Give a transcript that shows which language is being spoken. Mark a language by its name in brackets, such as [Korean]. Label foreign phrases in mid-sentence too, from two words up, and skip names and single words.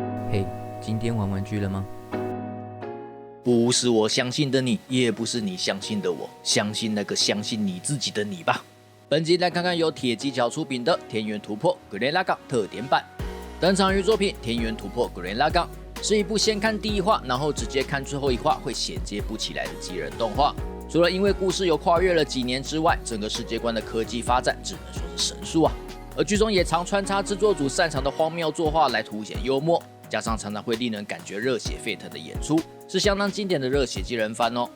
[Chinese] 嘿，今天玩玩具了嗎？不是我相信的你，也不是你相信的我，相信那個相信你自己的你吧。本集來看看由鐵技巧出品的《田園突破 Gurren Lagann》特典版。登場於作品《田園突破 Gurren Lagann》是一部先看第一話，然後直接看最後一話會銜接不起來的機人動畫。除了因為故事有跨越了幾年之外，整個世界觀的科技發展只能說是神速啊。而劇中也常穿插制作組擅長的荒謬作畫來凸顯幽默，加上常常會令人感覺熱血沸騰的演出，是相當經典的熱血機人番哦。